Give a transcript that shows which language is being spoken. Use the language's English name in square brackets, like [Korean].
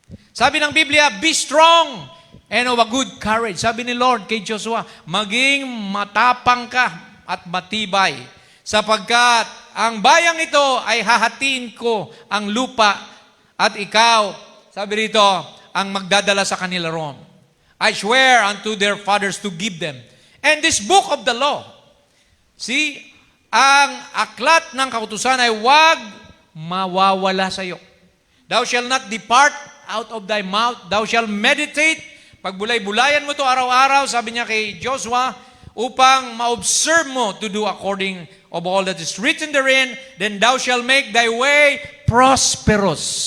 [Filipino] Sabi ng Biblia, [English] be strong and of a good courage. [Filipino] Sabi ni Lord kay Joshua, maging matapang ka at matibay, sapagkat ang bayang ito ay hahatiin ko ang lupa at ikaw, sabi rito, ang magdadala sa kanila roon. [English] I swear unto their fathers to give them. And this book of the law, [Filipino] see, ang aklat ng kautusan ay huwag mawawala sa iyo. [English] Thou shalt not depart out of thy mouth. Thou shalt meditate. [Filipino] Pagbulay-bulayan mo to araw-araw, sabi niya kay Joshua, upang ma-observe mo [English] to do according of all that is written therein, then thou shalt make thy way prosperous.